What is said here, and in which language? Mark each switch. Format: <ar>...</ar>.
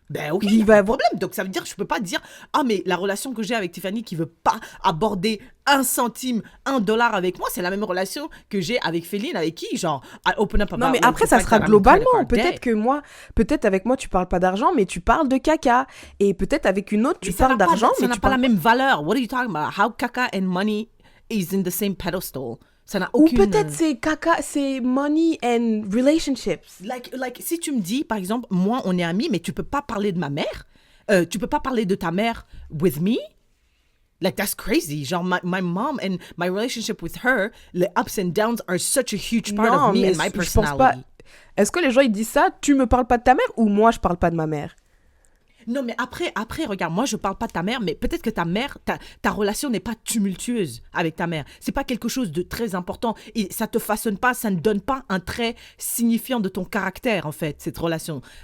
<fr>Ben ok, il va y avoir un problème. Donc ça veut dire que je peux pas dire, ah mais la relation que j'ai avec Tiffany qui veut pas aborder $1, $1 avec moi, c'est la même relation que j'ai avec Féline, avec qui, genre,</fr> <en>I open up about...</en> <fr>Non mais après ça sera globalement. Peut-être avec moi tu parles pas d'argent, mais tu parles de caca. Et peut-être avec une autre tu parles d'argent, mais ça n'a pas la même valeur.</fr> <en>What are you talking about? How caca and money is in the same pedestal?</en> <fr>Ça n'a aucune... Ou peut-être c'est caca, c'est</fr> <en>money and relationships.</en> <fr>Like, si tu me dis, par exemple, moi, on est amis, mais tu peux pas parler de ma mère, tu peux pas parler de ta mère</fr> <en>with me, like, that's crazy. Genre, my mom and my relationship with her, the ups and downs are such a huge part of me and my personality.</en> <fr>Je pense pas... Est-ce que les gens, ils disent ça, tu me parles pas de ta mère ou moi, je parle pas de ma mère? Non, mais après, regarde, moi, je parle pas de ta mère, mais peut-être que ta mère, ta relation n'est pas tumultueuse avec ta mère. C'est pas quelque chose de très important. Et ça te façonne pas, ça ne donne pas un trait signifiant de ton caractère, en fait, cette relation.</fr>